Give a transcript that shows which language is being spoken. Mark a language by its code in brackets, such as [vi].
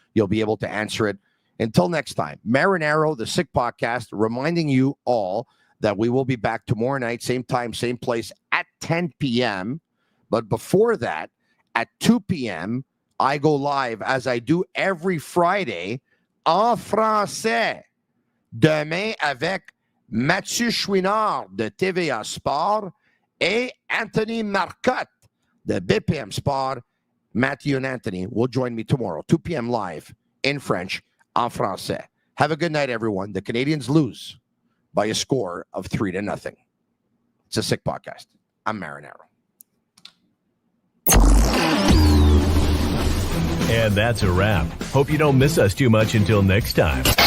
[en] You'll be able to answer it. Until next time, Marinaro, the Sick Podcast, reminding you all that we will be back tomorrow night, same time, same place at 10 p.m. But before that, at 2 p.m., I go live, as I do every Friday, [fr] en français. Demain avec Mathieu Chouinard de TVA Sport et Anthony Marcotte de BPM Sport. [en] Matthew and Anthony will join me tomorrow, 2 p.m. live in French, [fr] en français. [en] Have a good night, everyone. The Canadiens lose by a score of 3-0. It's a Sick Podcast. I'm Marinaro. And that's a wrap. Hope you don't miss us too much until next time.